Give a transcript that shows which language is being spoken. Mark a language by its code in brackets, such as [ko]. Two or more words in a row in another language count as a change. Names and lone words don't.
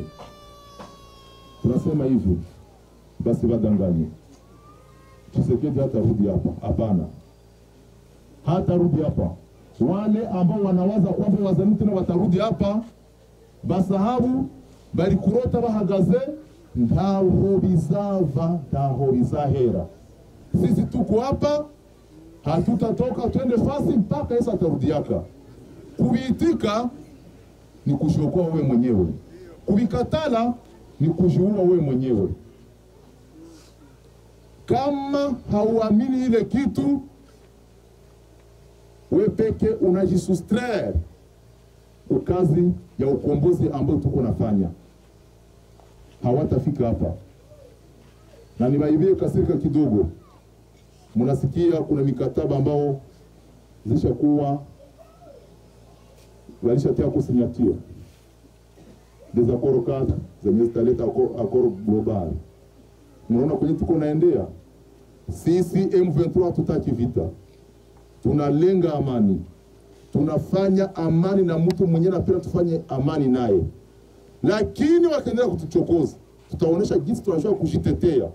[sw] Tunasema hivi, basi badanganye. Tshisekedi hata rudi hapa. Hapana, hata rudi hapa. Wale ambao wanawaza kwamba wazalendo tena watarudi hapa, basahabu bali kurota [rw] bahagaze ntaho bizava, ntaho bizahera. [sw] Sisi tuko hapa, hatutatoka twende fasi mpaka Yesu atarudiaka. Kuitika ni kushokoa wewe mwenyewe, kubikatala ni kujiua wewe mwenyewe. Kama hauamini ile kitu, wewe peke unajisustraire kwa kazi ya ukombozi ambayo tuko nafanya. Hawatafika hapa. Na niwaibie kasirika kidogo. Mnasikia kuna mikataba ambao zishakuwa walishatia kusinyatia [fr] des accords cadres [sw] zenye zitaleta [fr] accord global. [sw] Mnaona kwenye tuko naendea. Sisi M23 hatutaki vita, tunalenga amani. Tunafanya amani na mtu mwenyewe na pia tufanye amani naye. Lakini wakaendelea kutuchokoza, tutaonesha jinsi tunajua kujitetea.